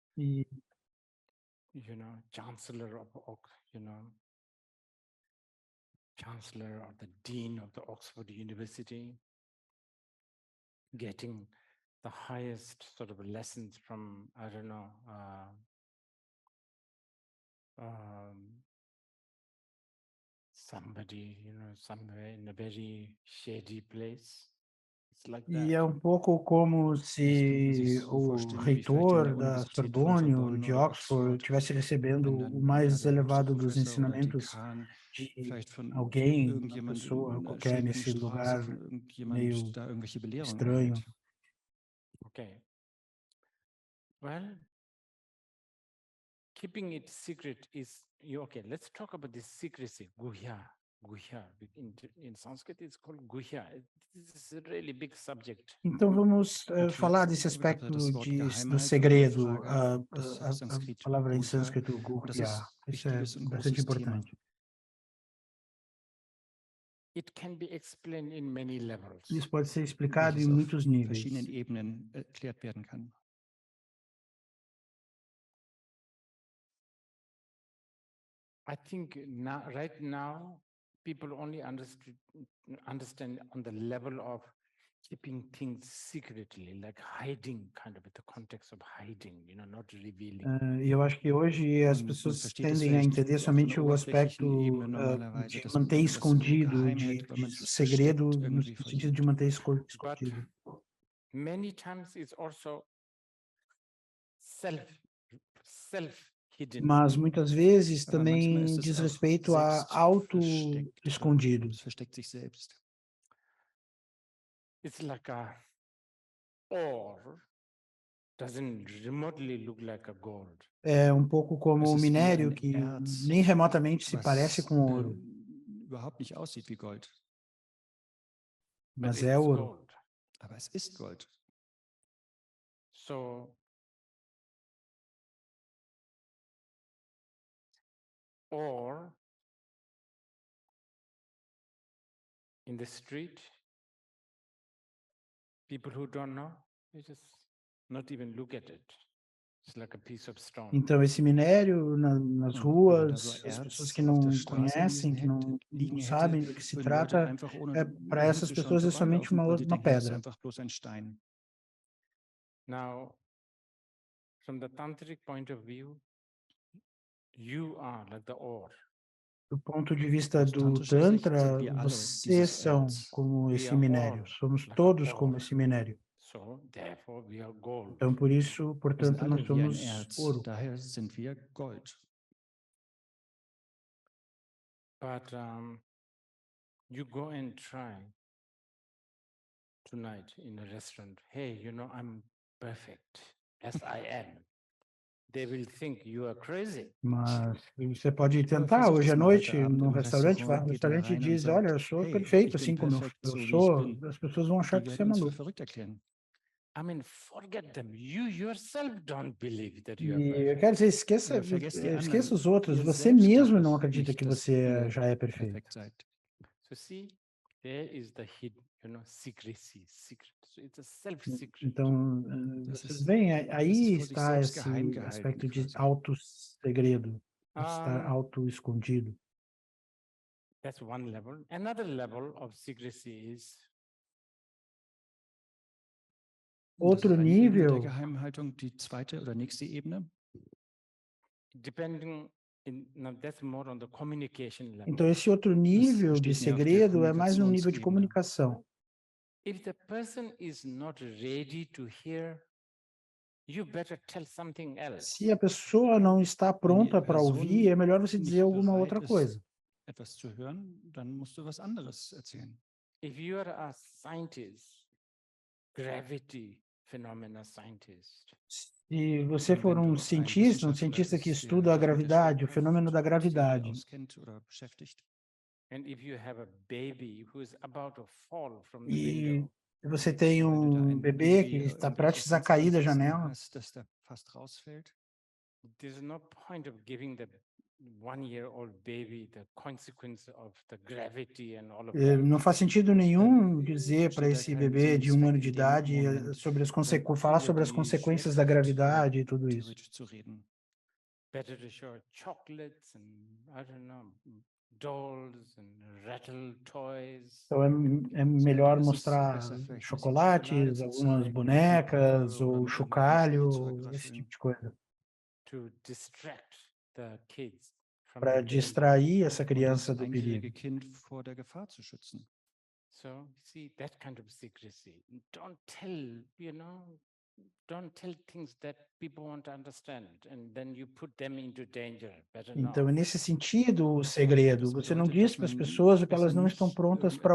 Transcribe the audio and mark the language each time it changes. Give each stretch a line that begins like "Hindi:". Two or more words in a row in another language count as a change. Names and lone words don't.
English: chancellor of, chancellor or the dean of the Oxford University, getting the highest sort of lessons from, I don't know, somebody, somewhere in a very shady place. It's like that.
Portuguese: E é um pouco como se o reitor da Sorbonne ou de Oxford estivesse recebendo o mais elevado dos ensinamentos de alguém, uma pessoa qualquer nesse lugar meio estranho.
English: Okay. Well, keeping it secret is, okay, let's talk about this secrecy, guhya. Guhya. In Sanskrit, it's called guhya. This is a really big subject.
Portuguese: Então vamos falar desse aspecto do segredo, a palavra em sânscrito guhya. Isso é bastante importante.
English: It can be explained in many levels.
Portuguese: Isso pode ser explicado em muitos níveis.
German: Ebenen erklärt werden kann.
English: I think right now, people only understand on the level of keeping things secretly, like hiding, kind of, in the context of hiding, not revealing.
Portuguese: Eu acho que hoje as pessoas tendem a entender somente o aspecto de manter escondido, de segredo, no sentido de manter escondido.
English: But many times it's also self-hidden.
Portuguese: Mas muitas vezes também diz respeito a auto-escondido.
English: It's like a ore doesn't remotely look like a gold.
Portuguese: É um pouco como o minério que nem remotamente se parece com ouro.
German: Überhaupt nicht aussieht wie Gold.
Portuguese: Mas é ouro.
German: Gold. Aber es ist Gold.
English: So or in the street, people who don't know, they just not even look at it. It's like a piece of stone.
Portuguese: Então, esse minério nas
German: Und wenn man da so
Portuguese: ruas, as pessoas
German: Erz
Portuguese: que
German: auf der
Portuguese: não
German: Straße
Portuguese: conhecem, que não
German: liegen hätte,
Portuguese: sabem do que se
German: würden die Leute
Portuguese: trata,
German: einfach ohne
Portuguese: para essas
German: hinzuschauen
Portuguese: pessoas é somente
German: vorbeilaufen, weil die
Portuguese: uma
German: denken, das ist
Portuguese: pedra.
German: einfach bloß ein Stein.
English: Now, from the tantric point of view, you are like the ore.
Portuguese: Do ponto de vista
German: Aus
Portuguese: do
German: tantrischer Sicht
Portuguese: Tantra,
German: sind wir alle
Portuguese: vocês
German: dieses
Portuguese: são
German: Erz.
Portuguese: como
English: We
Portuguese: esse
English: are
Portuguese: minério,
English: all
Portuguese: somos
English: like a
Portuguese: todos como
English: ore.
Portuguese: esse minério.
English: So, therefore, we are gold.
Portuguese: Então, por isso,
German: Wir sind
Portuguese: portanto, nós
German: alle wie ein
Portuguese: somos
German: Erz,
Portuguese: ouro.
German: daher sind wir Gold.
English: But you go and try tonight in a restaurant. Hey, you know, I'm perfect as I am. They will think you are crazy.
Portuguese: Mas você pode tentar
German: versuch
Portuguese: hoje
German: das
Portuguese: à
German: mal
Portuguese: noite
German: heute Abend
Portuguese: no
German: im
Portuguese: restaurante, vai
German: Restaurant,
Portuguese: no
German: geht da
Portuguese: restaurante e
German: rein und
Portuguese: diz,
German: sagt,
Portuguese: olha, eu sou
German: hey,
Portuguese: perfeito
German: ich
Portuguese: assim
German: bin
Portuguese: como
German: perfekt,
Portuguese: eu
German: so wie ich
Portuguese: sou.
German: bin.
Portuguese: As pessoas vão achar
German: Die
Portuguese: que você é
German: werden uns für
Portuguese: maluco.
German: verrückt erklären.
English: I mean, forget them. You yourself don't believe that you are
Portuguese: E eu
English: perfect.
Portuguese: quero dizer, esqueça,
German: Vergesst die
Portuguese: esqueça
German: anderen.
Portuguese: os outros.
German: Ihr
Portuguese: Você
German: selbst
Portuguese: mesmo
German: glaubt
Portuguese: não
German: es
Portuguese: acredita que
German: nicht, dass
Portuguese: você
German: ihr
Portuguese: já é perfeito.
German: perfekt seid.
English: So see, there is the hidden, secrecy, secret. So it's a self-secret.
Portuguese: Então,
German: Das
Portuguese: vocês
German: ist,
Portuguese: veem,
German: das
Portuguese: aí
German: ist vor sich
Portuguese: está
German: selbst
Portuguese: esse
German: geheim gehalten
Portuguese: aspecto de
German: quasi.
Portuguese: auto-segredo, está
German: Um,
Portuguese: auto-escondido.
English: That's one level. Another level of secrecy is
German: Das ist
Portuguese: Outro
German: eine Ebene der
Portuguese: nível,
German: Geheimhaltung. Die zweite oder nächste Ebene,
English: depending now that's more on the communication level.
Portuguese: então esse outro nível de
German: steht mehr auf der
Portuguese: segredo é mais no nível de
German: Kommunikationsebene.
Portuguese: comunicação.
English: If the person is not ready to hear, you better tell something else.
Portuguese: Se a pessoa não está pronta para
German: Person
Portuguese: ouvir, é melhor você dizer
German: nicht
Portuguese: alguma
German: bereit
Portuguese: outra
German: ist,
Portuguese: coisa.
German: etwas zu hören, dann musst du was anderes erzählen.
English: If you are a scientist, gravity phenomena scientist,
Portuguese: Se você for
German: Wenn
Portuguese: um
German: du
Portuguese: cientista que
German: bist,
Portuguese: estuda a
German: der sich mit der
Portuguese: gravidade, o fenômeno da
German: Schwerkraft sehr
Portuguese: gravidade,
German: auskennt oder beschäftigt,
English: and if you have a baby who is about to fall from the
Portuguese: e
English: window,
Portuguese: você tem
German: wenn du da ein
Portuguese: bebê que
German: Baby
Portuguese: está
German: irgendwelche
Portuguese: prestes a cair da
German: Fenster sitzen
Portuguese: janela,
German: hast, das da fast rausfällt,
English: there's no point of giving the 1-year-old baby the consequence of the gravity and all of that.
Portuguese: não faz sentido nenhum dizer para
German: besteht da
Portuguese: esse
German: kein
Portuguese: bebê
German: Sinn und
Portuguese: de 1 ano
German: Zweck
Portuguese: de
German: in dem
Portuguese: idade
German: Moment,
Portuguese: sobre falar
German: über
Portuguese: sobre as
German: die
Portuguese: consequências da
German: Schwerkraft
Portuguese: gravidade e tudo isso.
German: theoretisch zu reden.
English: Better to show chocolates and I don't know, dolls and rattle toys.
Portuguese: Então é melhor mostrar
German: besser, vielleicht ein bisschen
Portuguese: chocolates,
German: Schokolade zu
Portuguese: algumas
German: zeigen,
Portuguese: bonecas
German: oder
Portuguese: ou
German: mit irgendwelchem Spiel zu
Portuguese: chocalho, esse
German: ergreifen.
Portuguese: tipo de coisa,
English: To distract the kids from
Portuguese: para
English: the danger.
Portuguese: distrair essa
German: Und
Portuguese: criança
German: das
Portuguese: do
German: einjährige
Portuguese: perigo.
German: Kind vor der Gefahr zu schützen.
English: So see that kind of secrecy. Don't tell, don't tell things that people won't understand, and then you put them into danger. Better
Portuguese: Então,
English: not.
Portuguese: nesse sentido, o segredo,
German: Das
Portuguese: você não
German: bedeutet,
Portuguese: diz
German: dass
Portuguese: para as
German: man
Portuguese: pessoas o que elas
German: besser
Portuguese: não estão
German: nicht
Portuguese: prontas para